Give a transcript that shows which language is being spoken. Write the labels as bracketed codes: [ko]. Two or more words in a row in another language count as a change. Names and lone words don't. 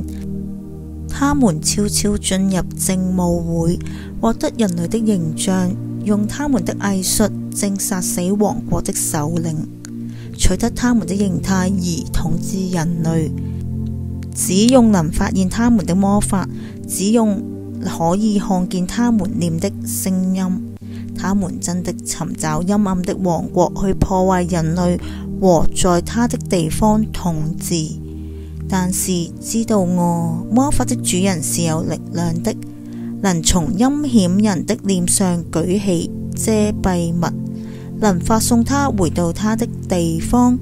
[zh] 他們悄悄進入政務會，獲得人類的形象，用他們的藝術正殺死王國的首領，取得他們的形態而統治人類。只用能發現他們的魔法，只用可以看見他們念的聲音，他們真的尋找陰暗的王國去破壞人類和在他的地方統治。但是知道我魔法的主人是有力量的，能從陰險人的臉上舉起遮蔽物， 能發送他回到他的地方。